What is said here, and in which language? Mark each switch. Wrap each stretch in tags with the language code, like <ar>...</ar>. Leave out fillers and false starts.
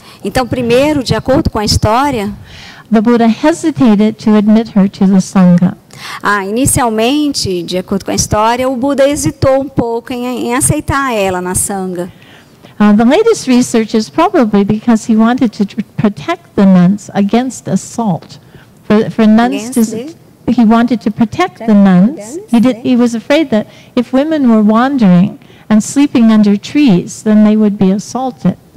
<pt>então primeiro, de acordo com a história,</pt> <en>the Buddha hesitated to admit her to the Sangha.</en> <pt>Inicialmente, de acordo com a história, o Buda hesitou um pouco em aceitar ela na Sangha.</pt> <en>The latest research is probably because he wanted to protect the nuns against assault. For nuns he wanted to protect the nuns. He was afraid that if women were wandering and sleeping under trees, then they would be assaulted.</en>